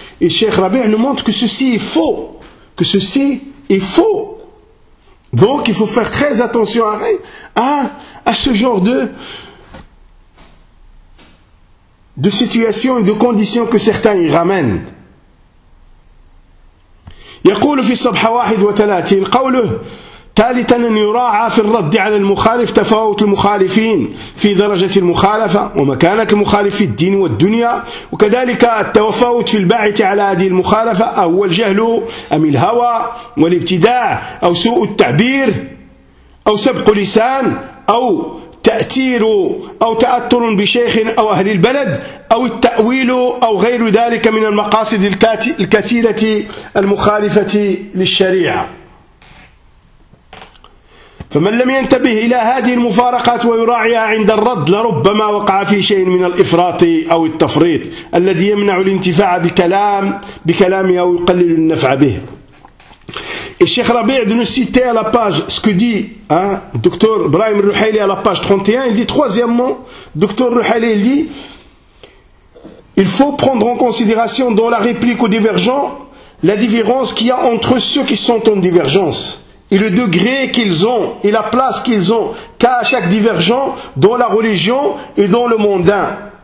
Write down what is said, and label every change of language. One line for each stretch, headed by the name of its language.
French: Et Cheikh Rabih nous montre que ceci est faux, que ceci est faux. Donc il faut faire très attention à ce genre de situations et de conditions que certains y ramènent.
Arabic: يقول في الصبح 31 قوله ثالثا أن يراعى في الرد على المخالف تفاوت المخالفين في درجة المخالفة ومكانة المخالف في الدين والدنيا وكذلك التفاوت في الباعث على هذه المخالفة أهو الجهل أم الهوى والابتداع أو سوء التعبير أو سبق لسان أو تأثير أو تأثر بشيخ أو أهل البلد أو التأويل أو غير ذلك من المقاصد الكثيرة المخالفة للشريعة. فمن لم ينتبه إلى هذه المفارقات ويراعيها عند الرد لربما وقع في شيء من الإفراط أو التفريط الذي يمنع الانتفاع بكلامه أو يقلل النفع به.
French: الشيخ ربيع de nous citer à la page ce que dit Dr Ibrahim Rouhaili à la page 31. Il dit troisièmement, Dr Rouhaili dit, il faut prendre en considération dans la réplique aux divergents la différence qu'il y a entre ceux qui sont en divergence et le degré qu'ils ont et la place qu'ils ont qu'à chaque divergent dans la religion et dans le mondain.